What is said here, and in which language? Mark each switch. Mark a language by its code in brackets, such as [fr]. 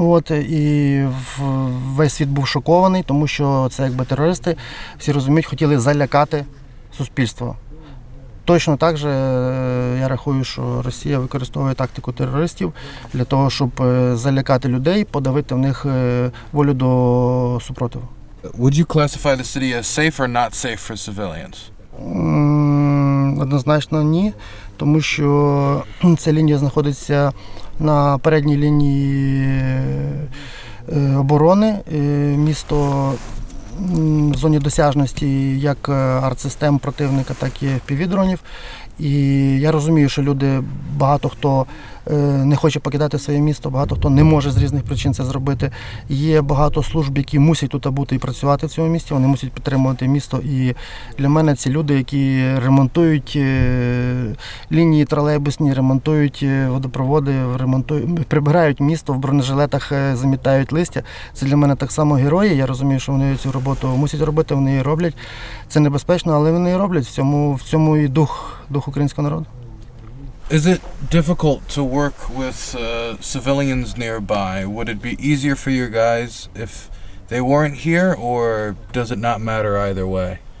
[uk] І весь світ був шокований, тому що це якби терористи, всі розуміють, хотіли залякати суспільство. Точно так же я рахую, що Росія використовує тактику терористів для того, щоб залякати людей, подавити в них волю до супротиву. [en] Would you classify the city as safe or not safe for civilians? [uk] Однозначно ні, тому що ця лінія знаходиться на передній лінії оборони. Місто в зоні досяжності як артсистем противника, так і FPV-дронів. І я розумію, що люди, багато хто не хоче покидати своє місто, багато хто не може з різних причин це зробити. Є багато служб, які мусять тут бути і працювати в цьому місті, вони мусять підтримувати місто. І для мене ці люди, які ремонтують лінії тролейбусні, ремонтують водопроводи, прибирають місто, в бронежилетах замітають листя. Це для мене так само герої. Я розумію, що вони цю роботу мусять робити, вони її роблять. Це небезпечно, але вони її роблять. В цьому і дух українського народу. [en] Is it difficult to work with civilians nearby? Would it be easier for your guys if they weren't here, or does it not matter either way?